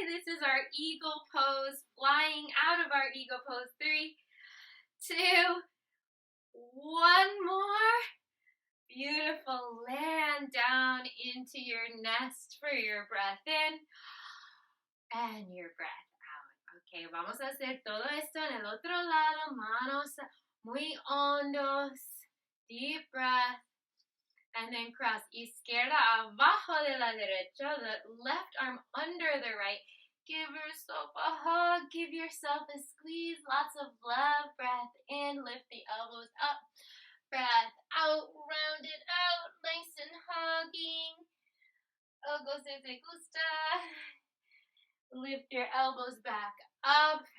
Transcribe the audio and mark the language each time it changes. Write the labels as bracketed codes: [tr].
[en] This is our eagle pose, flying out of our eagle pose. 3, 2, 1 more. Beautiful. Land down into your nest for your breath in and your breath out. [es] Ok, vamos a hacer todo esto en el otro lado. Manos muy hondos. [en] Deep breath. And then cross. [es] Izquierda abajo de la derecha. [en] The left arm under the right. Give yourself a hug. Give yourself a squeeze. Lots of love. Breath in. Lift the elbows up. Breath out, round it out, nice and hugging. [es] Algo se te gusta. [en] Lift your elbows back up.